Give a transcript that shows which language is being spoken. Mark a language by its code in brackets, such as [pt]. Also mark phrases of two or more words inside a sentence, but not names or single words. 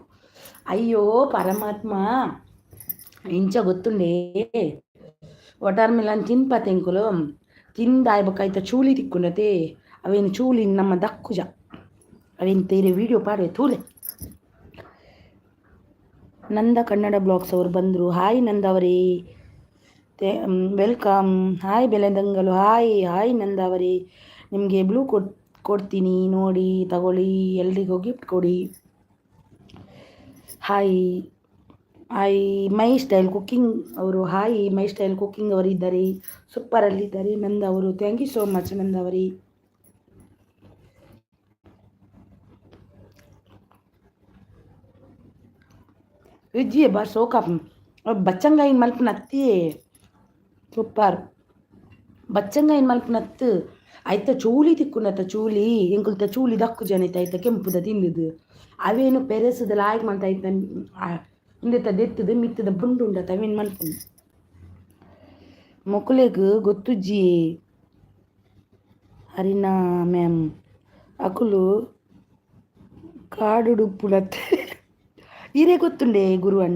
[tcy] ಅಯ್ಯೋ ಪರಮಾತ್ಮ ಇಂಚ ಗೊತ್ತುಂಡೆ [en] water melon [tcy] ತಿನ್ಪತೆಂಕುಲು ತಿಂದಾಯ್ಬೇಕಾಯ್ತ ಚೂಲಿ ತಿಕ್ಕೊಂಡತೆ ಅವೇನು ಚೂಲಿ ನಮ್ಮ ದಕ್ಕುಜ ಅವೇನು ತೇರೆ ವೀಡಿಯೋ ಪಾಡುವೆ ತೂಲೆ. [kn] ನಂದ ಕನ್ನಡ ಬ್ಲಾಗ್ಸ್ ಅವರು ಬಂದರು. ಹಾಯ್ ನಂದ ಅವರೇ, [en] ವೆಲ್ಕಮ್. [kn] ಹಾಯ್ ಬೆಲೆದಂಗಲು. ಹಾಯ್ ಹಾಯ್ ನಂದ ಅವರೇ, ನಿಮಗೆ ಬ್ಲೂ ಕೊಡ್ತೀನಿ ನೋಡಿ ತಗೊಳ್ಳಿ, ಎಲ್ರಿಗೂ ಗಿಫ್ಟ್ ಕೊಡಿ. ಹಾಯ್ ಹಾಯ್ ಮೈ ಸ್ಟೈಲ್ ಕುಕ್ಕಿಂಗ್ ಅವರು. ಹಾಯ್ ಮೈ ಸ್ಟೈಲ್ ಕುಕ್ಕಿಂಗ್ ಅವರು ಇದ್ದಾರೆ, ಸೂಪರಲ್ಲಿದ್ದಾರೆ ನಂದ ಅವರು. [en] thank you so much [kn] ನಂದ ಅವರೇ. [tcy] ವಿಜ್ಜಿ ಬಾ ಸೋಕಾ ಬಚ್ಚಂಗಾಯಿನ ಮಲ್ಪನ ಅತ್ತಿ ಸೂಪರ್. ಬಚ್ಚಂಗಾಯಿನ ಮಲ್ಪನ ಅತ್ತು ಆಯ್ತ ಚೂಲಿ ತಿಕ್ಕುನತ್ತ ಚೂಲಿ ಎಂಕುಲ್ತ ಚೂಲಿ ದಕ್ಕು ಜನ ಆಯ್ತ ಕೆಂಪುದ ತಿಂದದು ಅವೇನು ಪೆರೆಸದ ಲಾಯ್ಕ್ ಮಾಡ್ತಾ ಆಯ್ತ ಹಿಂದೆತ್ತ ದೆತ್ತದು ಮಿತ್ತದ ಬುಂಡು ಉಂಡತ್ತ ಅವೇನು ಮಲ್ಪನ ಮೊಕುಲೆಗ್ ಗೊತ್ತುಜ್ಜಿ ಹರಿನಾ ಮ್ಯಾಮ್ ಅಕುಲು ಕಾಡುಡುಪ್ಪುಲತ್ತೆ ಹಿರೇ ಗೊತ್ತುಂಡೆ ಗುರು ಅಣ್ಣ.